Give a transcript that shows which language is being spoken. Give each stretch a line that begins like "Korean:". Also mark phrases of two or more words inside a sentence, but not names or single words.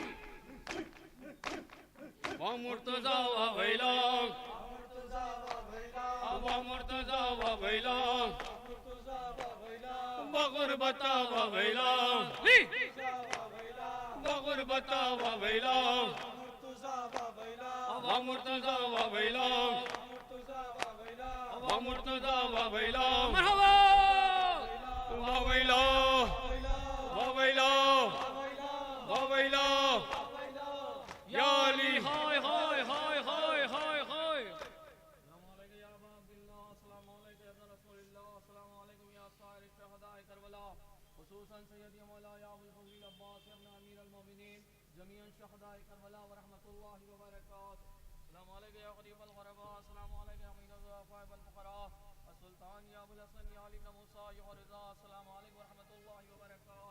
Arabic: مرتضى ويلا مرتضى ويلا غربتا ويلا غربتا ويلا مرتضى ويلا مرتضى ويلا ويلا ويلا ويلا يا علي هاي هاي هاي هاي هاي هاي. خصوصا سيدي مولاي ابو الفضل العباس ابن امير المؤمنين جميع شهداء كربلاء ورحمه الله وبركاته. السلام عليك يا قريب الغرباء، السلام عليك يا امين الضعفاء والفقراء، السلطان يا ابو الحسن يا علي بن موسى يا رضا، السلام عليكم ورحمه الله وبركاته.